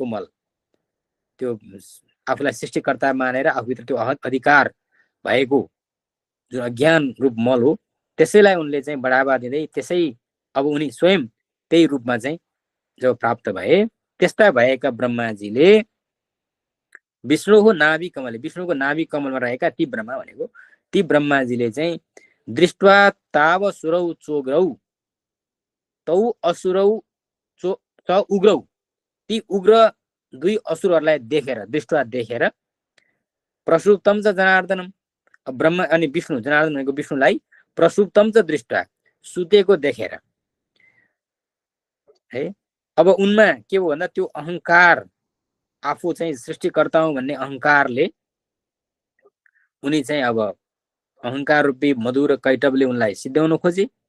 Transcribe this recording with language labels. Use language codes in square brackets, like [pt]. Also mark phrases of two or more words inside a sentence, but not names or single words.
[ne] मल, त्यो आफूलाई सृष्टिकर्ता मानेर आफूभित्र त्यो अधिकार भएको जुन अज्ञान रूप मल हो, त्यसैलाई उनले चाहिँ बढावा दिँदै त्यसै अब उनी स्वयं त्यही रूपमा चाहिँ जब प्राप्त भए, त्यस्ता भएका ब्रह्माजीले विष्णुको नाभि कमल, विष्णुको नाभि कमलमा रहेका ती ब्रह्मा भनेको ती ब्रह्माजीले चाहिँ [sa] दृष्ट्वा ताव सुरौ चोग्रौ तौ असुरौ च उग्रौ, [ne] ती उग्र दुई असुरहरूलाई देखेर, दृष्ट्वा देखेर, [sa] प्रसुप्तम च जनार्दनम, [ne] ब्रह्मा अनि विष्णु, जनार्दन भनेको विष्णुलाई [sa] प्रसुप्तम च दृष्ट्वा, [ne] सुतेको देखेर है। अब उनमा के हो भन्दा त्यो अहङ्कार, आफू चाहिँ सृष्टिकर्ता हुँ भन्ने अहङ्कारले उनी चाहिँ अब अहङ्कार रूपी मधुर कैटवले उनलाई सिद्ध्याउन खोजे।